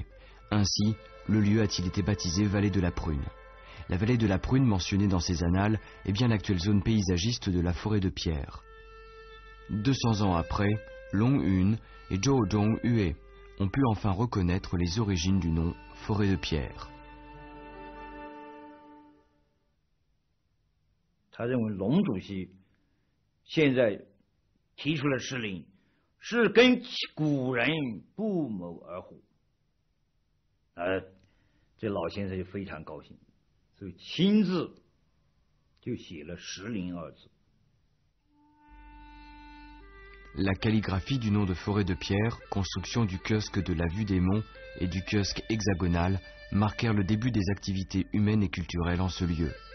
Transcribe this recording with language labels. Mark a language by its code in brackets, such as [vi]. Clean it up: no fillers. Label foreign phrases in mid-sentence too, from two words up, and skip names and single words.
[fr] Ainsi, le lieu a-t-il été baptisé Vallée de la Prune. La vallée de la Prune mentionnée dans ces annales est bien l'actuelle zone paysagiste de la forêt de pierre. 200 ans après, Long Yun et Zhou Zhongyue ont pu enfin reconnaître les origines du nom forêt de pierre. [zh] 他认为龙主席现在提出了石林。是跟古人不谋而合，这老先生就非常高兴，所以亲自就写了“石林”二字。 [fr] La calligraphie du nom de forêt de pierre, construction du kiosque de la vue des monts et du kiosque hexagonal marquèrent le début des activités humaines et culturelles en ce lieu.